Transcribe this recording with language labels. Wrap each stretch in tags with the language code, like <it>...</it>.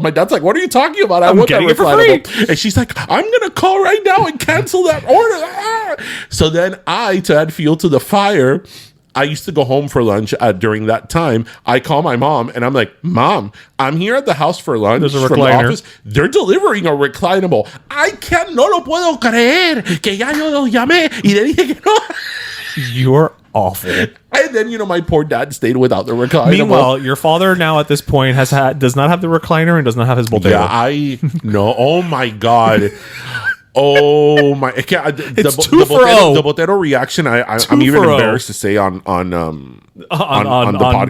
<en>My dad's like, what are you talking about? I want that reclinable. And she's like, I'm going to call right now and cancel that order. So then to add fuel to the fire, I used to go home for lunch during that time. I call my mom and I'm like, Mom, I'm here at the house for lunch. There's a from the recliner. office. They're delivering a reclinable.</en> <es>No lo puedo creer que ya yo los llamé y le dije que no.</es> <en>You're awful. And then, my poor dad stayed without the reclinable. Meanwhile, your father now at this point does not have the recliner and does not have his Botero. Yeah, no. Oh my God. Oh my! It's 2-0. The Botero reaction. I'm even embarrassed to say on the podcast.</en>